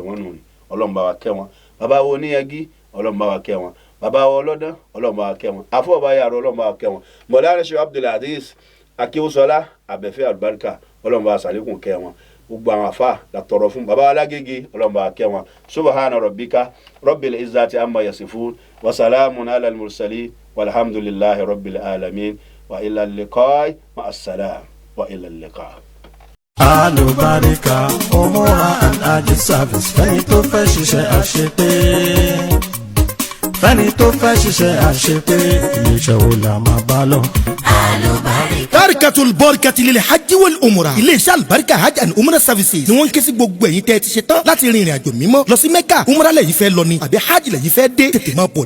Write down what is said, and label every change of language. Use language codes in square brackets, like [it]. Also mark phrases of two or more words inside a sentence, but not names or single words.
[yo] wọ́n nù ní ọlọ́run bá wa kẹ́ wọn bàbá wa Oníyagi ọlọ́run bá wa kẹ́ wọn bàbá wa Ọlọ́dán ọlọ́run bá wa kẹ́ wọn afọ́ọ̀bá yàrá ọlọ́run bá wa kẹ́ wọn Mọ̀lánà Sheikh Abdulaziz Akíwúsọlá Abẹ́fẹ́ Àlùbáríkà ọlọ́run bá wa sàlékún kẹ́ wọn gbogbo àwọn afa la tọrọ fún baba Alágége ọlọ́run bá wa kẹ́ wọn [ar] سبحان ربك رب العزة عما يصفون وسلام على المرسلين والحمد لله رب العالمين وإلى اللقاء مع السلام وإلى اللقاء'. [yo] Àlùbáríkà Umrah and Hajj service fẹ́ni tó fẹ́ ṣiṣẹ́ àṣepé fẹ́ni tó fẹ́ ṣiṣẹ́ àṣepé iléeṣẹ́ wo la máa bá lọ. Barikatul Barakati lil hajj wal umrah iléeṣẹ́ àlùbáríkà hajj and umrah services ni wọ́n ń ké sí gbogbo ẹ̀yin tẹ́ ti ṣe tán láti rin ìrìn àjò mímọ́ lọ sí Mẹ́kà umrah lẹ́yìn fẹ́ lọ ni àbí hajj lẹ́yìn fẹ́ dé tètè máa bọ̀